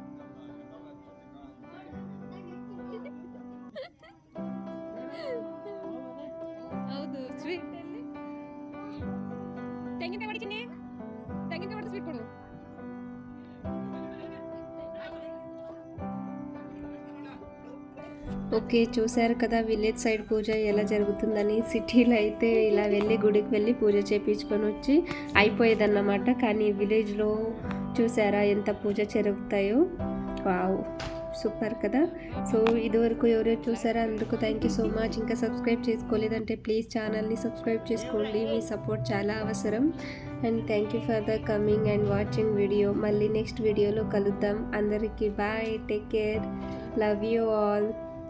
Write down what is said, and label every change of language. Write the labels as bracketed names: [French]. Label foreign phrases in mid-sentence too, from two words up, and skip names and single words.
[Kannada] ಹೌದು, ಸ್ವೀಟ್ ಅಲ್ಲಿ ತೆಂಗಿನಕಾಯಿ ಹೊಡಿತೀನಿ. ತೆಂಗಿನಕಾಯಿ ಹೊಡೆದು ಸ್ವೀಟ್ ಕೊಡು. [Telugu] ఓకే, చూశారు కదా [English] village side [Telugu] పూజ ఎలా జరుగుతుందని. సిటీలో అయితే ఇలా వెళ్ళి గుడికి వెళ్ళి పూజ చేయించుకొని వచ్చి అయిపోయేదన్నమాట. కానీ విలేజ్లో చూసారా ఎంత పూజ జరుగుతాయో. వావ్, సూపర్ కదా. సో ఇదివరకు ఎవరెవరు చూసారా అందుకు [English] thank you so much. [Telugu] ఇంకా సబ్స్క్రైబ్ చేసుకోలేదంటే ప్లీజ్ ఛానల్ని సబ్స్క్రైబ్ చేసుకోండి. మీ సపోర్ట్ చాలా అవసరం. [English] and thank you for the coming and watching video. [Telugu] మళ్ళీ నెక్స్ట్ వీడియోలో కలుద్దాం. అందరికీ బాయ్, [English] take care, love you all.